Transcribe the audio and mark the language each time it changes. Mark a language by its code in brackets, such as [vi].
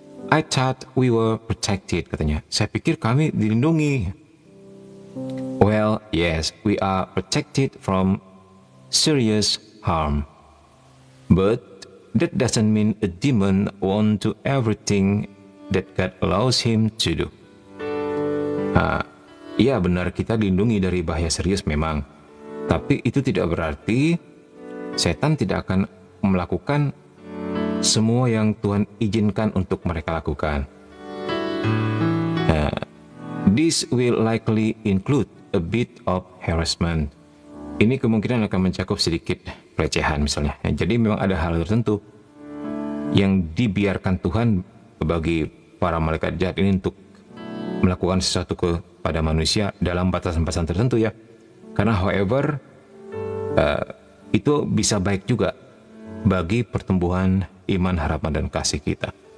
[en] I thought we were protected, [id] katanya. Saya pikir kami dilindungi. [en] Well, yes, we are protected from serious harm. But that doesn't mean a demon won't do everything that God allows him to do. [id] Iya benar, kita dilindungi dari bahaya serius memang. Tapi itu tidak berarti setan tidak akan melakukan semua yang Tuhan izinkan untuk mereka lakukan. [en] This will likely include a bit of harassment. [id] Ini kemungkinan akan mencakup sedikit pelecehan misalnya. Jadi memang ada hal tertentu yang dibiarkan Tuhan bagi para malaikat jahat ini untuk melakukan sesuatu kepada manusia dalam batasan-batasan tertentu ya. Karena however, itu bisa baik juga bagi pertumbuhan iman, harapan, dan kasih kita.